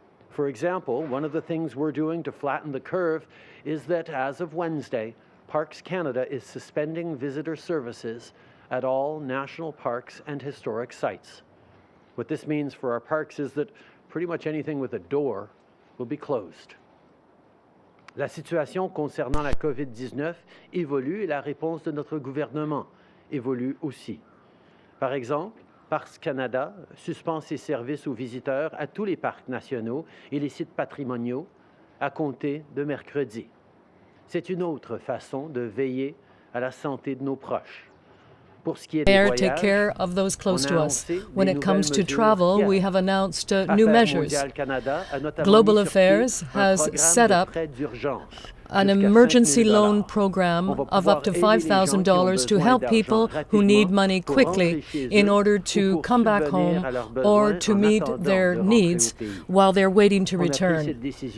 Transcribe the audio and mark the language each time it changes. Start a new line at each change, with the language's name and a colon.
English: For example, one of the things we're doing to flatten the curve is that as of Wednesday, Parks Canada is suspending visitor services at all national parks and historic sites. What this means for our parks is that pretty much anything with a door will be closed.
French: La situation concernant la COVID-19 évolue et la réponse de notre gouvernement évolue aussi. Par exemple, Parcs Canada suspend ses services aux visiteurs à tous les parcs nationaux et les sites patrimoniaux à compter de mercredi. C'est une autre façon de veiller à la santé de nos proches.
English: Take care of those close to us. When it comes to travel, we have announced new measures. Global Affairs has set up an emergency loan program of up to $5,000 to help people who need money quickly in order to come back home or to meet their needs while they're waiting to return.